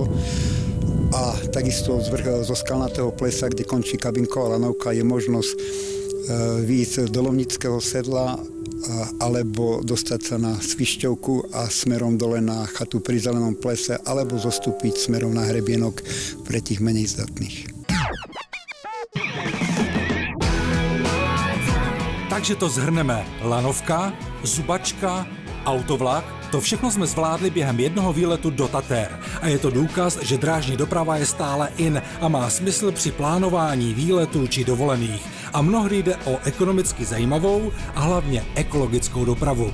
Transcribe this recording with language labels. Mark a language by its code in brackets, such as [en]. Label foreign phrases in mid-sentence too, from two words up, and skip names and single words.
[sk] A takisto zo Skalnatého plesa, kde končí Kabinková lanovka, je možnosť výjsť do Lomnického sedla alebo dostať sa na Svišťovku a smerom dole na chatu pri Zelenom plese, alebo zostúpiť smerom na Hrebienok pre tých menej zdatných. Takže to zhrneme. [cs] Lanovka, zubačka, autovlak, to všechno jsme zvládli během jednoho výletu do Tater. A je to důkaz, že drážní doprava je stále in a má smysl při plánování výletů či dovolených. A mnohdy jde o ekonomicky zajímavou a hlavně ekologickou dopravu.